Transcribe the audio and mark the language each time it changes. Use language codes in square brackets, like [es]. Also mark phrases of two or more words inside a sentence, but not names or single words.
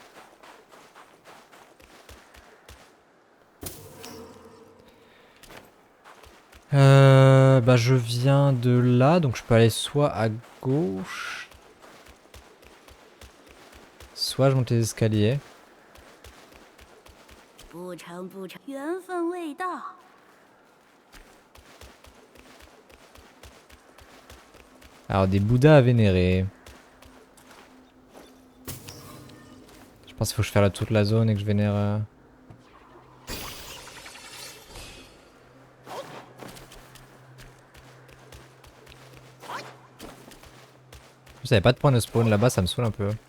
[fr] Bah je viens de là, donc je peux aller soit à gauche, soit je monte les escaliers. [zh] 不成不成，缘分未到。 [fr] Alors des Bouddhas à vénérer. Je pense qu'il faut que je fasse toute la zone et que je vénère... Vous savez pas de point de spawn là-bas, ça me saoule un peu.